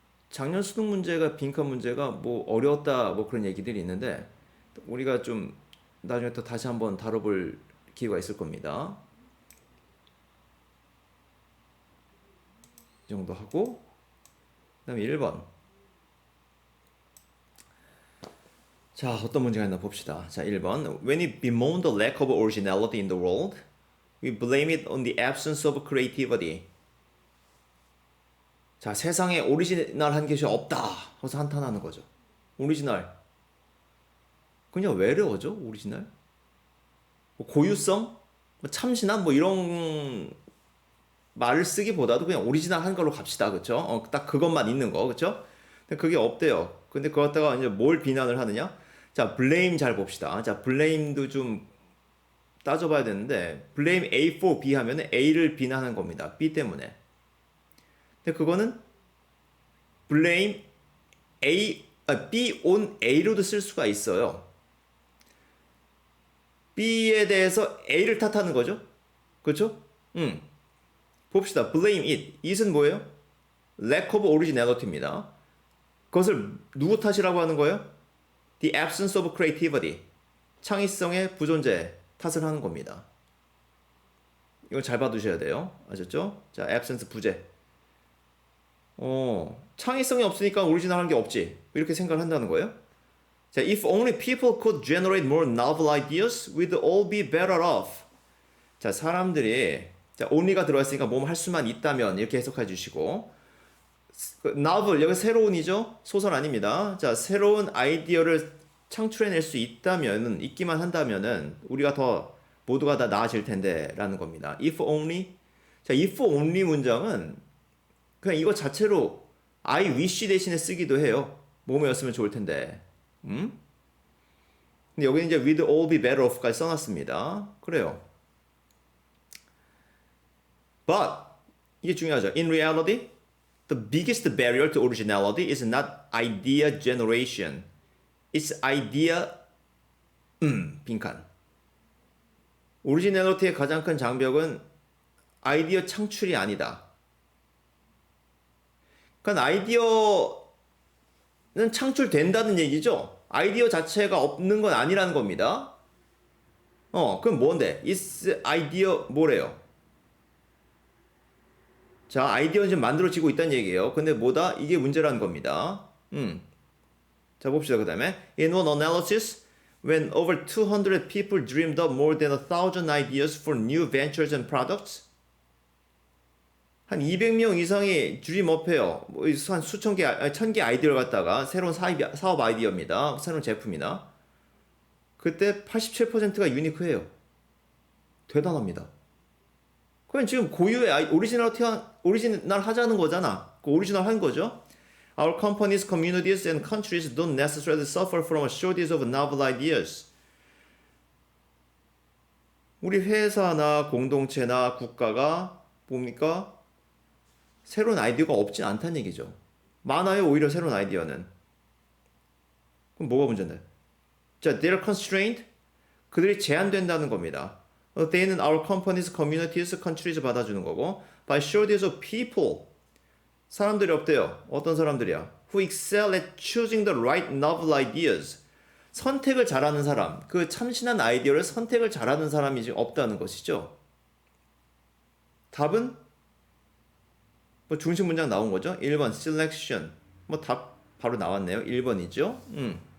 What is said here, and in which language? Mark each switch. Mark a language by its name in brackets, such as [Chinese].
[Korean] 작년 수능 문제가 빈칸 문제가 뭐 어려웠다 뭐 그런 얘기들이 있는데 우리가 좀 나중에 또 다시 한번 다뤄볼 기회가 있을 겁니다. 이 정도 하고 그 다음에 1번. 자, 어떤 문제가 있나 봅시다. 자, 1번. [English] When we bemoan the lack of originality in the world, we blame it on the absence of creativity. [Korean] 자, 세상에 오리지널한 것이 없다. 그래서 한탄하는 거죠. 오리지널. 그냥 왜 이러죠? 오리지널? 뭐 고유성? 뭐 참신함? 뭐 이런 말을 쓰기보다도 그냥 오리지널한 걸로 갑시다. 그쵸? 딱 그것만 있는 거. 그쵸? 근데 그게 없대요. 근데 그거 갖다가 이제 뭘 비난을 하느냐? 자, blame 잘 봅시다. 자, blame도 좀 따져봐야 되는데 blame A for B 하면 A를 비난하는 겁니다. B 때문에. 근데 그거는 [English] blame B on A [Korean] 로도 쓸 수가 있어요. B에 대해서 A를 탓하는 거죠. 그렇죠? 봅시다. blame it. it은 뭐예요? [English] lack of originality입니다. [Korean] 그것을 누구 탓이라고 하는 거예요? [English] the absence of creativity. [Korean] 창의성의 부존재 탓을 하는 겁니다. 이건 잘 봐두셔야 돼요. 아셨죠? 자, absence 부재. 창의성이 없으니까 오리지널한 게 없지. 이렇게 생각을 한다는 거예요. [English] 자, if only people could generate more novel ideas, we'd all be better off. [Korean] 자, 사람들이 자, only가 들어왔으니까 뭐뭐 할 수만 있다면 이렇게 해석해 주시고 novel 여기 새로운이죠? 소설 아닙니다. 자, 새로운 아이디어를 창출해낼 수 있다면 있기만 한다면은 우리가 더 모두가 다 나아질 텐데라는 겁니다. if only 자, if only 문장은 그냥 이거 자체로 [English] I wish [Korean] 대신에 쓰기도 해요. 뭐뭐였으면 좋을 텐데. 근데 여기는 이제 [English] we'd all be better off [Korean] 까지 써놨습니다. 그래요. But 이게 중요하죠. [English] In reality, the biggest barrier to originality is not idea generation. It's idea 빈칸. [Korean] 오리지널리티의 가장 큰 장벽은 아이디어 창출이 아니다. 그러니까 아이디어는 창출된다는 얘기죠. 아이디어 자체가 없는 건 아니라는 겁니다. 그럼 뭔데? [English] It's idea [Korean] 뭐래요? 자, 아이디어는 지금 만들어지고 있다는 얘기예요. 근데 뭐다? 이게 문제라는 겁니다. 자, 봅시다. [English] 그 다음에 In one analysis, when over 200 people dreamed up more than 1,000 ideas for new ventures and products, [Korean] 한 200명 이상이 드림업해요. 한 수천 개, 1000개 아이디어를 갖다가 새로운 사업 아이디어입니다. 새로운 제품이나. 그때 87%가 유니크해요. 대단합니다. 그럼 지금 고유의 오리지널 하자는 거잖아. 그 오리지널 한 거죠. [English] Our companies, communities, and countries don't necessarily suffer from a shortage of novel ideas. [Korean] 우리 회사나 공동체나 국가가 뭡니까? 새로운 아이디어가 없진 않다는 얘기죠. 많아요, 오히려 새로운 아이디어는. 그럼 뭐가 문제인데? 자, [English] they're constrained. [Korean] 그들이 제한된다는 겁니다. [English] They는 our companies, communities, countries [Korean] 받아주는 거고 [English] by shortage of people. [Korean] 사람들이 없대요. 어떤 사람들이야? [English] Who excel at choosing the right novel ideas. [Korean] 선택을 잘하는 사람, 그 참신한 아이디어를 선택을 잘하는 사람이 지금 없다는 것이죠. 답은 뭐 중심 문장 나온 거죠. 1번 selection. 뭐 답 바로 나왔네요. 1번이죠.